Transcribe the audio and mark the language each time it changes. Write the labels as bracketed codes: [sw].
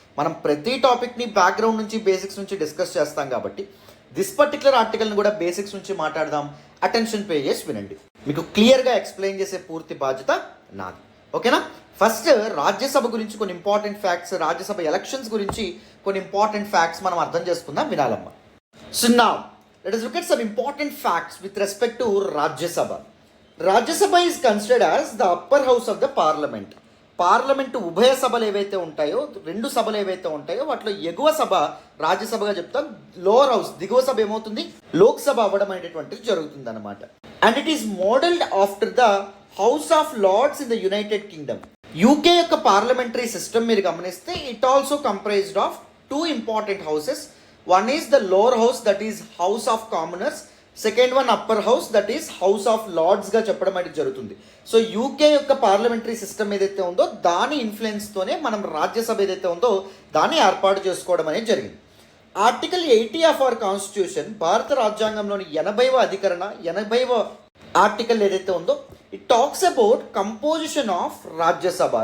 [te] మనం ప్రతి టాపిక్ని బ్యాక్గ్రౌండ్ నుంచి బేసిక్స్ నుంచి డిస్కస్ చేస్తాం కాబట్టి [en] this particular [te] ఆర్టికల్ని కూడా బేసిక్స్ నుంచి మాట్లాడదాం. అటెన్షన్ పే చేసి వినండి. మీకు క్లియర్గా ఎక్స్ప్లెయిన్ చేసే పూర్తి బాధ్యత నాది. ఓకేనా? ఫస్ట్ రాజ్యసభ గురించి కొన్ని ఇంపార్టెంట్ ఫ్యాక్ట్స్, రాజ్యసభ ఎలక్షన్స్ గురించి కొన్ని ఇంపార్టెంట్ ఫ్యాక్ట్స్ మనం అర్థం చేసుకుందాం, వినాలమ్మా. [en] So now let us look at some important facts with respect to Rajya Sabha. Rajya Sabha is considered as the upper house of the parliament. [te] Parliament ఉభయ సభలు ఏవైతే ఉంటాయో, రెండు సభలు ఏవైతే ఉంటాయో వాటిలో ఎగువ సభ రాజ్యసభగా చెప్తాం. లోవర్ హౌస్, దిగువ సభ ఏమవుతుంది? లోక్సభ అవ్వడం అనేటువంటిది జరుగుతుంది అనమాట. [en] And it is modelled after the House of Lords in the United Kingdom. [te] UK యొక్క పార్లమెంటరీ సిస్టమ్ మీరు గమనిస్తే [en] It also comprised of 2 important houses. One is the lower house, that is House of Commoners. Second one upper house, that is House of Lords [te] గా చెప్పడం అనేది జరుగుతుంది. So UK యొక్క parliamentary system ఏదైతే ఉందో దాని ఇన్ఫ్లుయెన్స్తోనే మనం రాజ్యసభ ఏదైతే ఉందో దాన్ని ఏర్పాటు చేసుకోవడం అనేది జరిగింది. [en] article 80 of our constitution, [te] భారత రాజ్యాంగంలోని 80వ అధికరణ, 80వ ఆర్టికల్ ఏదైతే ఉందో [en] It talks about composition of Rajya Sabha.